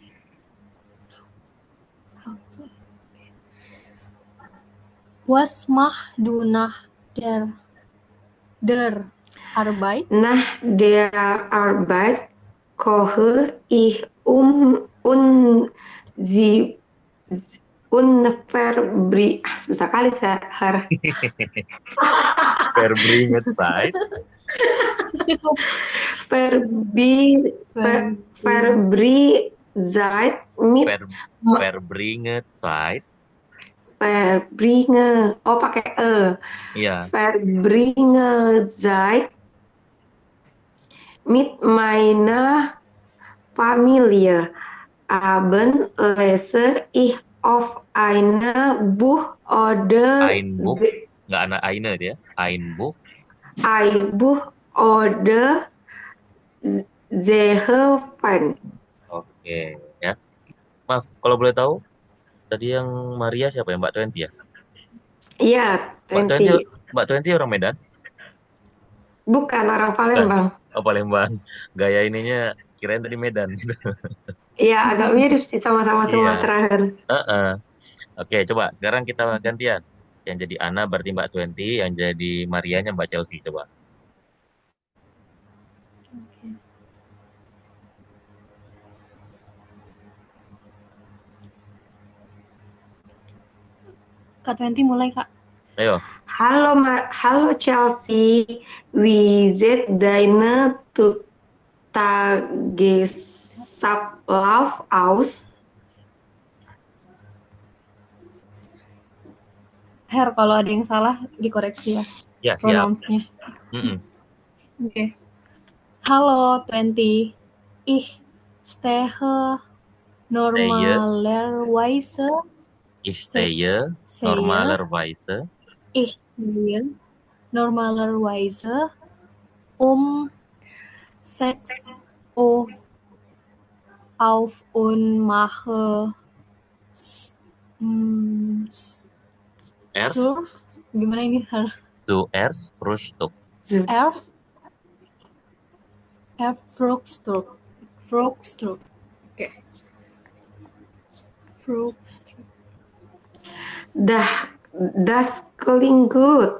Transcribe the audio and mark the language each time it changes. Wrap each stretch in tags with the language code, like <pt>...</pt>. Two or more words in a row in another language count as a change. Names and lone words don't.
<de>Was machst du nach der Arbeit? Nach der Arbeit koche ich sie</de> <id>susah kali saya.</id> <de>Verbringet Zeit. Verbri Verbri Zeit mit Ver, Verbringet Zeit. Verbringe.</de> <id>Oh, pakai Iya.</id> <de>Verbringe Zeit mit meiner Familie. Abend lese ich auf eine Buch oder Ein Buch.</de> <id>Nggak ada eine dia.</id> <de>Ein Buch. ein Buch oder Sehe</de> <id>Oke ya. Mas, kalau boleh tahu, tadi yang Maria siapa ya? Mbak Twenty ya? Iya, Mbak Twenty, 20. Mbak Twenty orang Medan? Bukan orang Bukan. Palembang. Oh, Palembang. Gaya ininya kirain tadi Medan. Iya, agak mirip sih sama-sama Iya. Sumatera kan. Heeh. Oke, coba sekarang kita gantian. Yang jadi Ana berarti Mbak Twenty, yang jadi Marianya Mbak Chelsea. Coba. Kak 20 mulai, Kak. Ayo.</id> <de>Halo Chelsea, wie sieht deine Tagesablauf aus?</de> <id>Her, kalau ada yang salah dikoreksi ya Ya, siap. pronounce-nya. Mm-mm. Oke. Halo 20.</id> <de>Ich stehe normalerweise. Ich stehe normalerweise Ich stehe normalerweise um 6 Uhr auf und mache erst surf.</de> <id>Gimana ini?</id> <de>zuerst Frühstück. Erf Frühstück. Oke. Frühstück. Das klingt gut.</de>